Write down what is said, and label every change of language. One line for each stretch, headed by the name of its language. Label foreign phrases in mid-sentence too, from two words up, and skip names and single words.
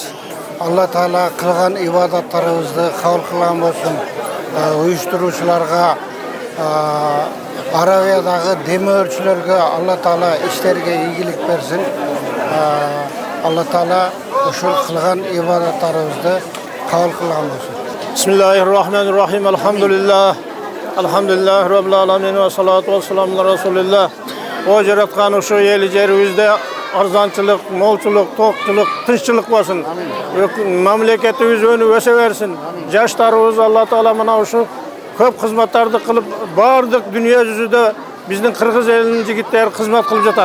Kyrgyz: Алла Таала кылган ибадаттарыбызды кабыл кылган болсун. Уюштуруучуларга, Арабиядагы демөөрчүлөргө Алла Таала иштерге ийгилик берсин. Алла Таала ушул кылган ибадаттарыбызды кабыл кылган болсун.
Arabic: بسم الله الرحمن الرحيم. الحمد لله رب العالمين و الصلاة و السلام على رسول الله.
Kyrgyz: O жараткан ушу эл жерибизде арзанчылык, молчулук, токчулук, тынччылык болсун. Мамлекетибиз өнүп өсө берсин. Жаштарыбыз Алла Таала мына ушу көп кызматтарды кылып, бардык дүйнө жүзүдө биздин кыргыз элинин жигиттери кызмат кылып жатат.